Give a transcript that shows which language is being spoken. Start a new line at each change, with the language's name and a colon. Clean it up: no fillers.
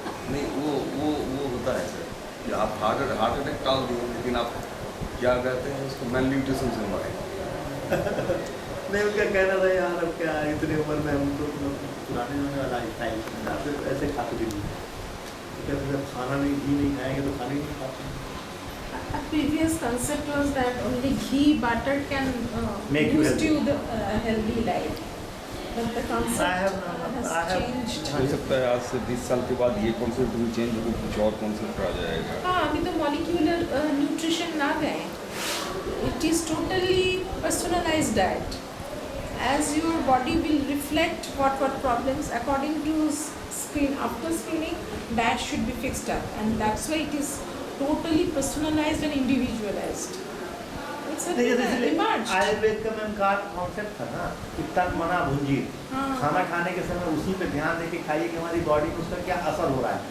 Hindi: नहीं वो होता है सर कि आप हार्ट अटैक टाल दिए, लेकिन आप क्या कहते हैं उसको मेल न्यूट्रिशन से मरे। नहीं उनका कहना था यार अब क्या इतनी उम्र में हम तो पुराने जमाने वाला स्टाइल ऐसे खाते भी नहीं, कहते जब खाना नहीं घी नहीं खाएंगे तो खाना ही नहीं खाते।
English: A previous concept was that only ghee, butter can Make you boost healthy. you the healthy life. But the concept has changed.
Hindi: हो सकता है आज से 20 साल के बाद ये कॉन्सेप्ट भी चेंज हो, कुछ और कॉन्सेप्ट आ जाएगा। हाँ अभी तो molecular nutrition आ गए।
English: It is totally personalized diet. As your body will reflect what problems according to screen. After screening, diet should be fixed up, and that's why it is totally personalized and individualized. It's a emerged.
Hindi: Ayurveda का ma'am का concept था ना कि तन मना भुंजी, हाँ। खाना खाने के समय उसी पे ध्यान देके खाइए कि हमारी बॉडी में उसका क्या असर हो रहा है।